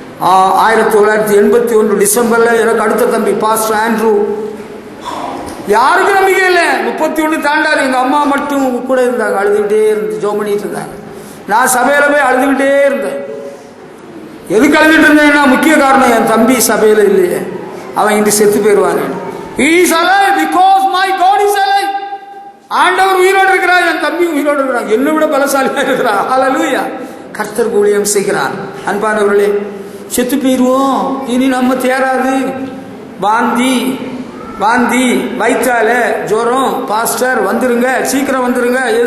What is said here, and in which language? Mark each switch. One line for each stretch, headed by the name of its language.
Tamil: 1981 டிசம்பர்ல எனக்கு அடுத்த தம்பி பாஸ்டர் ஆண்ட்ரூ. யாருக்கும் நம்பிக்கை இல்லை, 31 தாண்டாது. எங்க அம்மா மட்டும் கூட இருந்தாங்க, அழுதுகிட்டே இருந்து ஜெபம் பண்ணிட்டு இருந்தாங்க. நான் சபையில போய் அழுதுகிட்டே இருந்தேன். எதுக்கு அழுதுட்டு இருந்தேன்னா, முக்கிய காரணம் என் தம்பி சபையில இல்லையே, அவன் இன்று செத்து போயிடுவாங்க.
English: He is alive because my God is alive.
Tamil: ஆண்டவர் உயிரோடு இருக்கிறார், என் தம்பி உயிரோடு இருக்கிறார், என்னை விட பலசாலியா இருக்கிறார். ஹல்லேலூயா. கர்த்தர் ஊழியம் செய்கிறார். அன்பானவர்களே, செத்து போயிடுவோம், இனி நம்ம தேராது. வாந்தி வயிற்றால ஜுரம், பாஸ்டர் வந்துருங்க, சீக்கிரம் வந்துருங்க.